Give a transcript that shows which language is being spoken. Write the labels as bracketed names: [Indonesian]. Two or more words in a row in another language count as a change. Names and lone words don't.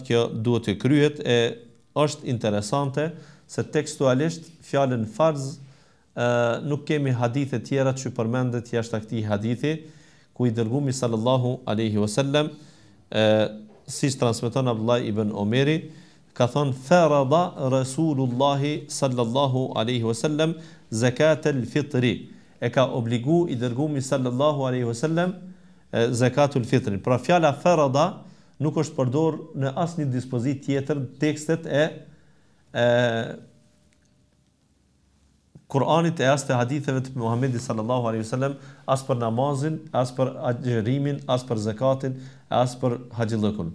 [Albanian] kjo duhet të kryhet e është interesante se tekstualisht fjalën farz nuk kemi hadithe tjera që përmendet jashtë këtij hadithi ku i dërguari [Arabic] صلى الله عليه وسلم [Albanian] siç transmeton Abdullah ibn Omeri ka thënë [Arabic] فرض رسول الله صلى الله عليه وسلم زكاة الفطر, [Albanian] e ka obligu i dërguari [Arabic] صلى الله عليه وسلم زكاة الفطر. [Albanian] Pra fjala farada nuk është përdor në asnjë dispozit tjetër tekstet e Kur'anit e as të haditheve të Muhamedit [Arabic] صلى الله عليه وسلم, [Albanian] as për namazin, as për agjerimin, as për zakatin, as për haxhillëkun.